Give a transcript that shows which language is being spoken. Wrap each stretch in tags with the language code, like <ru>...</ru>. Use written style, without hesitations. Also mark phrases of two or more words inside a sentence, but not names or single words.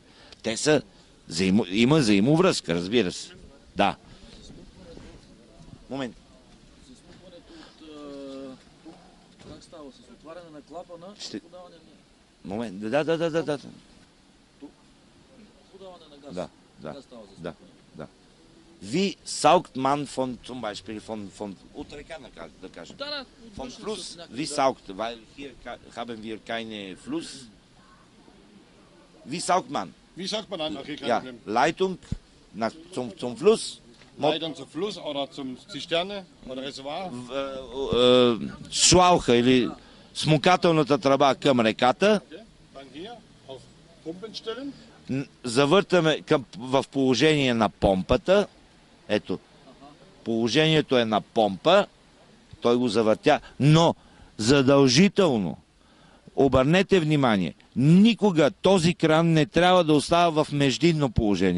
<bg>Те са, има взаимовръзка, разбира се. Да. Момент. Как става? С отваряне на клапана и подаване на... Момент. Да. Подаване на газ. Да.</bg> <de>Wie saugt man von, zum Beispiel von Utreka,</de> <sr>da kažem.</sr> <de>Von Fluss, wie saugt, weil hier haben wir keine Fluss. Wie saugt man? Wie sagt man dann? Okay, kein Ja, Problem. Leitung zum Fluss. Leitung zum Fluss oder zum Zisterne oder Reservoir?</de> <bg>Шлауха или смукателната тръба към реката, завъртаме в положение на помпата. Ето, положението е на помпа, той го завъртя, но задължително, обърнете внимание, никога този кран не трябва да остава в междинно положение.</bg>